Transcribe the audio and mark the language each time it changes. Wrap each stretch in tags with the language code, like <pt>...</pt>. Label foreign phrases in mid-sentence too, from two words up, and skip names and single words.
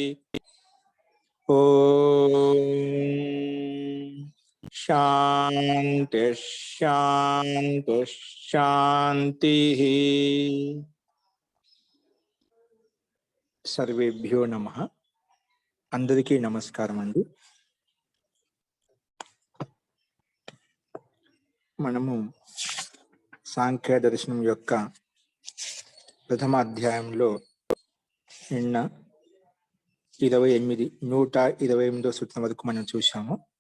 <sa>ओम शांति शांति शांति। सर्वेभ्यो नमः।</sa> <te>అందరికీ నమస్కారం అండీ। మనము సాంఖ్య దర్శనం యొక్క ప్రథమ అధ్యాయంలో నిన్న 128వ సూత్రం వరకు మనం చూశాము.</te>